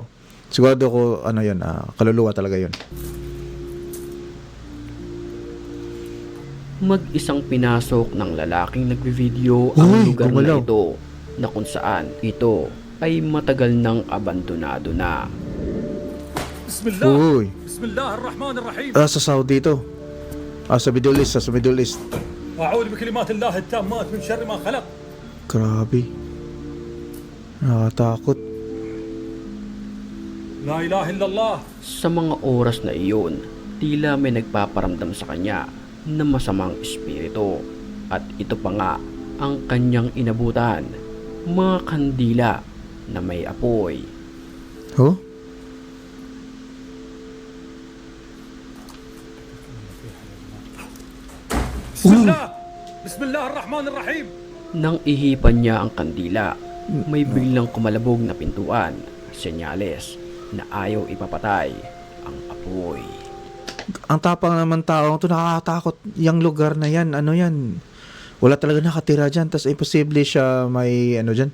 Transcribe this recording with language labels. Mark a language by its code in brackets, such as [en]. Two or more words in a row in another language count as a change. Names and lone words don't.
[tl] Sigurado ko yun, kaluluwa talaga yun. Mag-isang pinasok ng lalaking nagvi-video ang Uy, lugar gumalaw. na ito na kung saan ito ay matagal nang abandonado na. Bismillah. Uy, [ar] بسم الله الرحمن الرحيم. [tl] sa Saudi to. Sa Middle East, sa Middle East. [ar] أعوذ بكلمات الله التامات من شر ما خلق. [tl] Grabe. Nakakatakot. [ar] لا إله إلا الله. [tl] Sa mga oras na iyon, tila may nagpaparamdam sa kanya na masamang espiritu. At ito pa nga ang kanyang inabutan, mga kandila na may apoy. Oh? Bismillah. [ar] بسم الله الرحمن الرحيم. [tl] Nang ihipan niya ang kandila, may biglang kumalabog na pintuan, senyales na ayaw ipapatay ang apoy. Ang tapang naman tao, ito nakakatakot. Yung lugar na yan, yan? Wala talaga nakatira dyan. Tas imposible siya may, dyan.